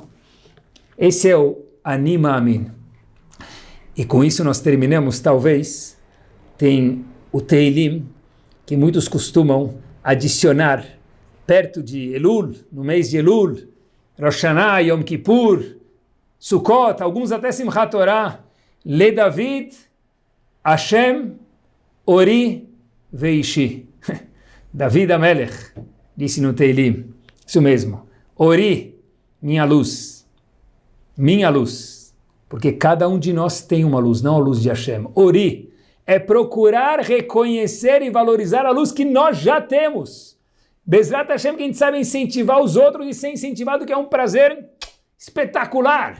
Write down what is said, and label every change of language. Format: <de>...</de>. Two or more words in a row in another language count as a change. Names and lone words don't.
<pt>Esse é o Anima Amin. E com isso nós terminamos, talvez, tem o Teilim, que muitos costumam adicionar perto de Elul, no mês de Elul, Rosh Hashanah, Yom Kippur, Sukkot, alguns até Simchat Torah, Le David, Hashem, Ori Veishi. David Amelech disse no Teilim, isso mesmo, Ori, minha luz, porque cada um de nós tem uma luz, não a luz de Hashem. Ori é procurar reconhecer e valorizar a luz que nós já temos.</pt> <he>בעזרת השם,</he> <pt>que a gente sabe incentivar os outros e ser incentivado, que é um prazer espetacular.</pt>